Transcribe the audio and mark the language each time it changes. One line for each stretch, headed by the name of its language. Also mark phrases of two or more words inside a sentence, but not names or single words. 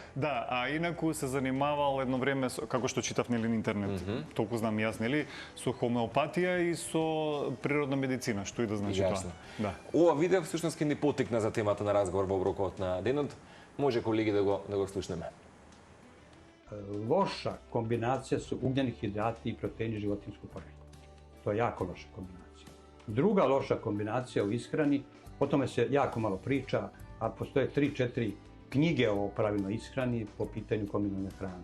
Macedonian: Да, а инаку се занимавал едно време како што читав нели на интернет. Толку знам јас, нели, со хомеопатија и со природна медицина, што и да значи тоа. Да. Ова видео всушност ни потикна за темата на разговор во оброкот на денот. Може колеги да го слушнеме.
Serbian: Loša kombinacija su ugljeni hidrati i proteini životinjskog porekla. To je jako loša kombinacija. Druga loša kombinacija u ishrani, o tome se jako malo priča, a postoje 3-4 knjige o pravilnoj ishrani po pitanju kombinovane hrane.